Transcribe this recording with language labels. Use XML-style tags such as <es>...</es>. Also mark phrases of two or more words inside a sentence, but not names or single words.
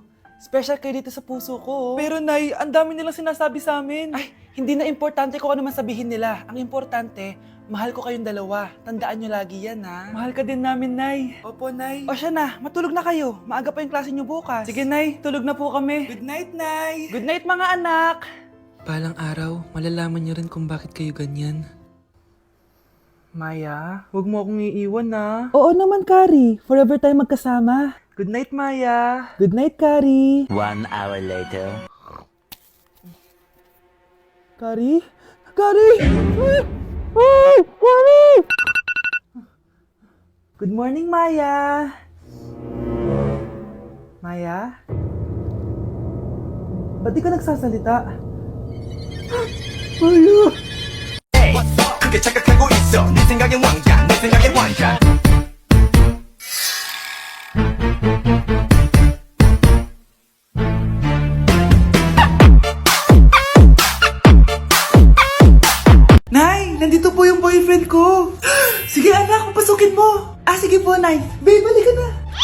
<tl>Special kayo dito sa puso ko. Pero Nay, ang dami nilang sinasabi sa amin. Ay, hindi na importante kung ano man sabihin nila. Ang importante, mahal ko kayong dalawa. Tandaan nyo lagi yan, ha? Mahal ka din namin, Nay. Opo, Nay. O siya na, matulog na kayo. Maaga pa yung klase nyo bukas. Sige, Nay, tulog na po kami.</tl> <en>Good night, Nay. Good night,</en> <tl>mga anak. Balang araw, malalaman niyo rin kung bakit kayo ganyan. Maya, huwag mo akong iiwan, na. Oo naman, Kari. Forever tayo magkasama.</tl> <en>Good night, Maya. Good night, Kari. 1 hour later. Kari? Kari! Ay, Kari! Good morning, Maya.</en> <tl>Maya? Ba't di ka nagsasalita? Maya!</tl> <ko>크게 착각하고 있어 네 생각엔 왕자 내 생각엔 왕자</ko> <tl>Nay, nandito po yung boyfriend ko. Sige anak, papasukin mo. Sige po, Nay. Babe, balik ka na.</tl>